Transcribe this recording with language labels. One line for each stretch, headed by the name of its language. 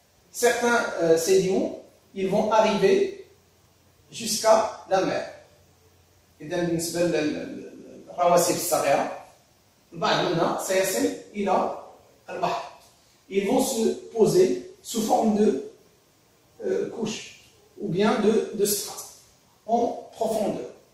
French: Certains sédiments, ils vont arriver jusqu'à la mer.
Arabic: إذا بالنسبة للرواسب الصغيرة البعض منها سيصل إلى البحر.
French: Ils vont se poser sous forme de couches ou bien de strates en profondeur.